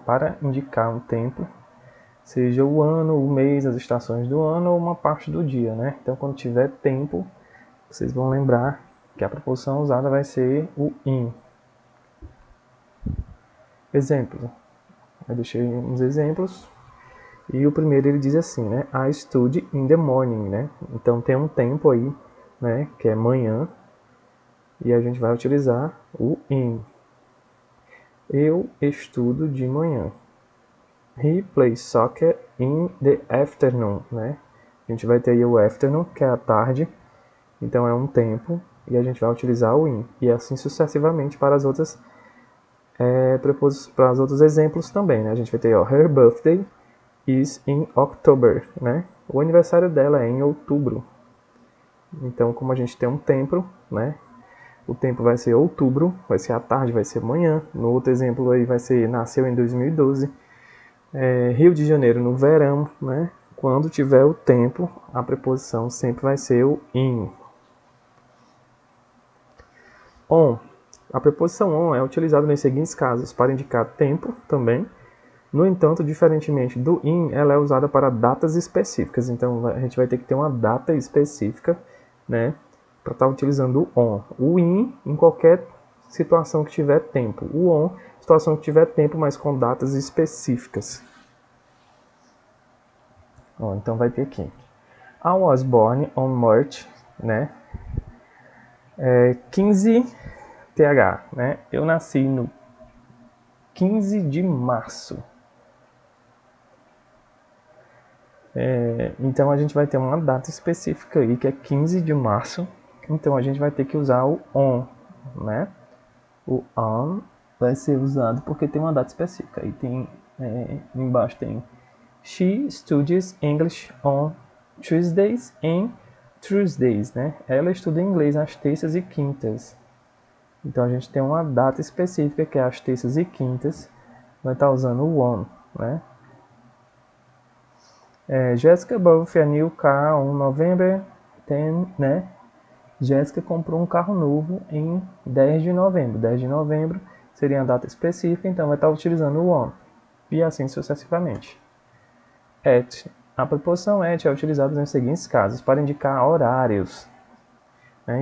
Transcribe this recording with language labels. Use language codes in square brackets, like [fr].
[pt] Para indicar um tempo, seja o ano, o mês, as estações do ano ou uma parte do dia, né? Então quando tiver tempo, vocês vão lembrar que a preposição usada vai ser o in. Exemplo. Eu deixei uns exemplos. E o primeiro ele diz assim, né? [en] I study in the morning, né? [pt] Então tem um tempo aí, né? Que é manhã. E a gente vai utilizar o in. Eu estudo de manhã. [en] He plays soccer in the afternoon, né? [pt] A gente vai ter aí o afternoon, que é a tarde. Então é um tempo. E a gente vai utilizar o in. E assim sucessivamente para as outras para os outros exemplos também, né? A gente vai ter, ó, [en] her birthday is in October, [pt] né? O aniversário dela é em outubro. Então, como a gente tem um tempo, né? O tempo vai ser outubro, vai ser a tarde, vai ser manhã. No outro exemplo aí vai ser nasceu em 2012. Rio de Janeiro no verão, né? Quando tiver o tempo, a preposição sempre vai ser o in. On. A preposição on é utilizada nos seguintes casos: para indicar tempo também. No entanto, diferentemente do in, ela é usada para datas específicas. Então, a gente vai ter que ter uma data específica, né, para estar utilizando o on. O in, em qualquer situação que tiver tempo. O on, situação que tiver tempo, mas com datas específicas. Ó, então, vai ter aqui. [en] I was born on March, [pt] né, 15 TH, né, eu nasci no 15 de março. Então a gente vai ter uma data específica aí, que é 15 de março. Então a gente vai ter que usar o on, né? O on vai ser usado porque tem uma data específica. E tem, embaixo tem [en] She studies English on Tuesdays and Thursdays, né? [pt] Ela estuda inglês às terças e quintas. Então a gente tem uma data específica, que é às terças e quintas. Vai estar usando o on, né? [en] Jessica bought a new car on November 10, né? [pt] Jéssica comprou um carro novo em 10 de novembro. 10 de novembro seria a data específica, então vai estar utilizando o on. E assim sucessivamente. At. A preposição at é utilizada nos seguintes casos: para indicar horários. Né?